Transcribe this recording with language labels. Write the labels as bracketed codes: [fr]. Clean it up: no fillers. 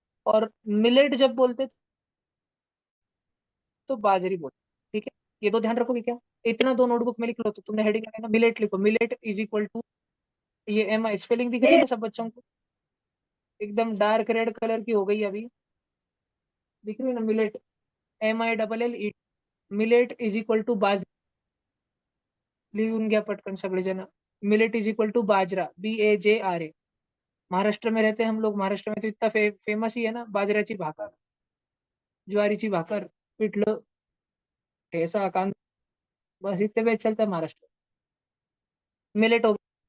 [hi] और मिलेट जब बोलते हैं, तो बाजरी बोलते हैं, ठीक है। ये दो ध्यान रखोगे क्या? इतना दो नोटबुक में लिख लो, तो तुमने हेडिंग लगाना मिलेट, लिखो [en] millet is equal to, [hi] ये एम आई स्पेलिंग दिख रही है ना सब बच्चों को? एकदम डार्क रेड कलर की हो गई अभी, दिख रही है ना millet? [en] MILLE। Millet is equal to bajra, [mr] लिहून घ्या पटकन सगळेजण। [en] millet is equal to bajra, [hi] BAJRA। Maharashtra में रहते हैं हम लोग, महाराष्ट्र में तो इतना फेमस ही है ना, [mr] बाजऱ्याची भाकर, ज्वारीची भाकर, पिठलं, ठेचा, कांदा, [hi] बस इतने पे चलता है महाराष्ट्र। मिलेट हो गया।